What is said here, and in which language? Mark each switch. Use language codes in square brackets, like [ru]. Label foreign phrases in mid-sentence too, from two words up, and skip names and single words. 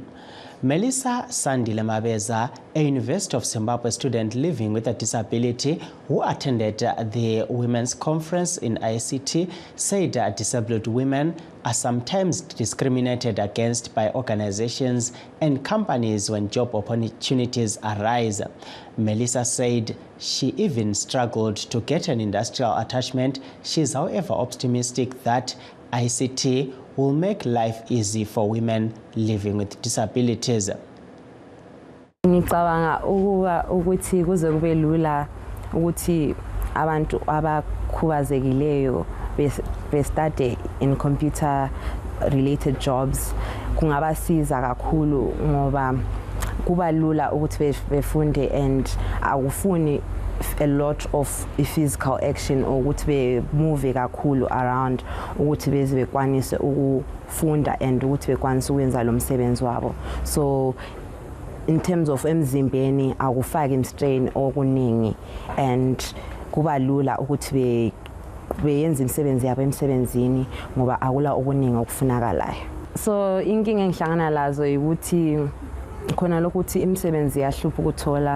[en] Melissa Sandile Mabeza, a University of Zimbabwe student living with a disability who attended the Women's Conference in ICT, said disabled women are sometimes discriminated against by organizations and companies when job opportunities arise. Melissa said she even struggled to get an industrial attachment. She is, however, optimistic that ICT will make life easy for women living with disabilities. [nd] Ngicabanga ukuthi kuze kube lula ukuthi abantu abakhubazekileyo be- [en] study in computer related jobs [nd] kungabasiza kakhulu ngoba kuba lula ukuthi befunde and akufuni [en] a lot of physical action [nd] ukuthi be-move kakhulu around ukuthi beze bekwanise ukufunda and ukuthi bekwanise ukwenza lo msebenzi wabo. [en] So in terms of [nd] emzimbeni akufaki strain okuningi and kuba lula ukuthi beyenza imisebenzi yabo emsebenzini ngoba akula okuningi okufunakalayo. So inkinga engihlangana lazo ukuthi khona lokuthi imisebenzi yahlupha ukuthola.